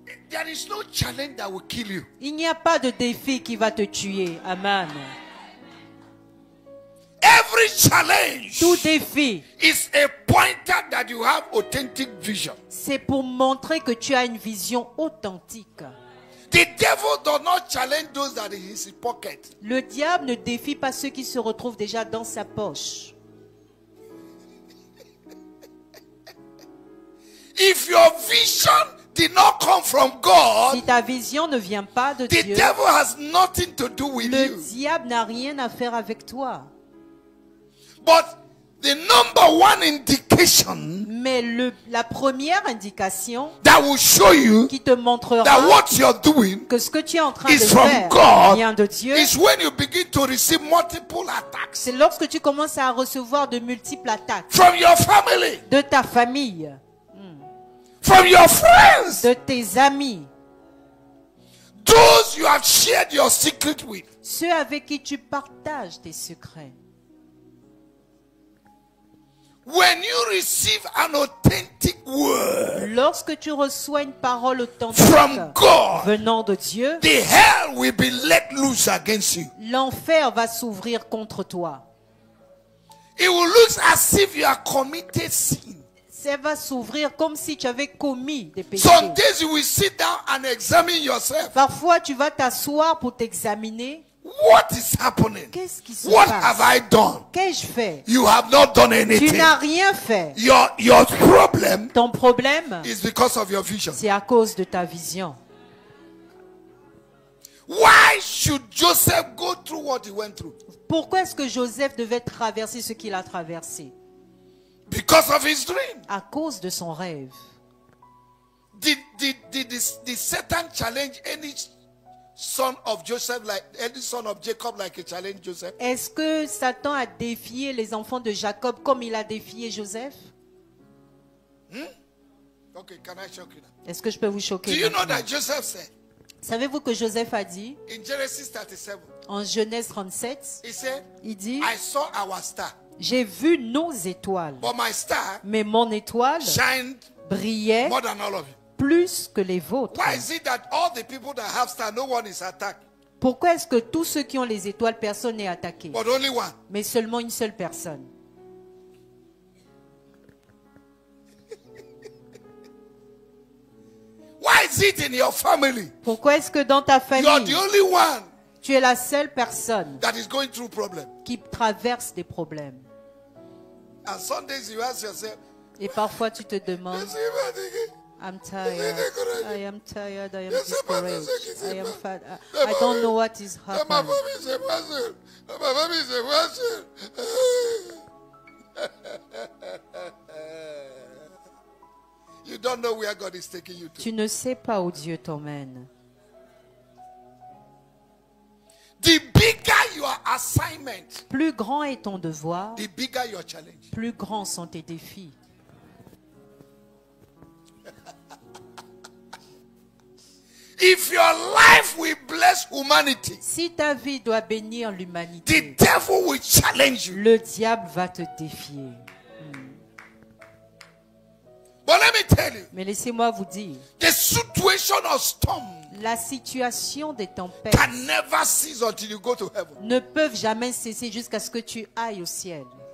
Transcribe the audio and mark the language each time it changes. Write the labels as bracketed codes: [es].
[en] There is no challenge that will kill you. [fr] Il n'y a pas de défi qui va te tuer. [en] Amen. Every challenge [fr] Tout défi, [en] is a pointer that you have authentic vision. [fr] c'est pour montrer que tu as une vision authentique. [en] The devil does not challenge those that are in his pocket. [fr] Le diable ne défie pas ceux qui se retrouvent déjà dans sa poche. [en] If your vision did not come from God, [fr] Si ta vision ne vient pas de [en] the [fr] Dieu, [en] devil has nothing to do with [fr] le [en] you. [fr] diable n'a rien à faire avec toi. [en] But the number one indication [fr] Mais la première indication [en] that will show you [fr] qui te montrera [en] that what you're doing [fr] que ce que tu es en train de [en] is from [fr] faire [en] God [fr] vient de Dieu, [en] is when you begin to receive multiple attacks [fr] c'est lorsque tu commences à recevoir de multiples attaques [en] from your family, [fr] de ta famille, [en] from your friends, [fr] de tes amis, [en] those you have shared your secret with. [fr] ceux avec qui tu partages tes secrets. [en] When you receive an authentic word [fr] Lorsque tu reçois une parole authentique [en] from God, [fr] venant de Dieu, [en] the hell will be let loose against you. [fr] l'enfer va s'ouvrir contre toi. [en] It will look as if you are committed sin. [fr] Ça va s'ouvrir comme si tu avais commis des péchés. [en] Some days you will sit down and examine yourself. [fr] Parfois, tu vas t'asseoir pour t'examiner. [en] What is happening? [fr] Qu'est-ce qui se [en] What [fr] passe? [en] have I done? [fr] Qu'ai-je fait? [en] You have not done [fr] Tu [en] anything. [fr] n'as rien fait. [en] Your problem [fr] Ton problème, [en] is because of your vision. [fr] c'est à cause de ta vision. [en] Why should Joseph go through what he went through? [fr] Pourquoi est-ce que Joseph devait traverser ce qu'il a traversé? [en] Because of his dream. [fr] À cause de son rêve. [en] Did Satan challenge any son of Joseph, like any son of Jacob, like he challenged Joseph? [fr] Est-ce que Satan a défié les enfants de Jacob comme il a défié Joseph? [en] Okay, can I shock you now? [fr] Est-ce que je peux vous choquer? [en] Do you know [fr] maintenant? [en] that Joseph said [fr] Savez-vous que Joseph a dit [en] in Genesis 37? [fr] en Genèse 37, [en] He said, [fr] il dit, [en] I saw our star, [fr] j'ai vu nos étoiles, [en] but my star [fr] mais mon étoile [en] shined [fr] brillait [en] more than all of you. [fr] plus que les vôtres. [en] Why is it that all the people that have star, no one is attacked, [fr] Pourquoi est-ce que tous ceux qui ont les étoiles, personne n'est attaqué, [en] but only one? [fr] mais seulement une seule personne? [en] Why is it in your family? [fr] Pourquoi est-ce que dans ta [en] You are the [fr] famille, [en] only one [fr] tu es la seule personne [en] that is going through problem. [fr] qui traverse des problèmes? [en] And some days you ask yourself, [fr] Et parfois tu te demandes, [en] "Let's see if I think it." I'm tired, I am tired, I am discouraged, I am fat, I don't know what is My happening. family is a person. My family is a person. You don't know where God is taking you to. [fr] Tu ne sais pas où Dieu t'emmène. [en] The bigger your assignment, [fr] plus grand est ton devoir, [en] the bigger your challenge. [fr] plus grands sont tes défis. [en] If your life will bless humanity, [fr] Si ta vie doit bénir l'humanité, [en] the devil will challenge you. [fr] le diable va te défier. [en] But let me tell you, [fr] Mais laissez-moi vous dire, [en] the situation of storm [fr] la situation des tempêtes [en] can never cease until you go to heaven. [fr] ne peuvent jamais cesser jusqu'à ce que tu ailles au ciel.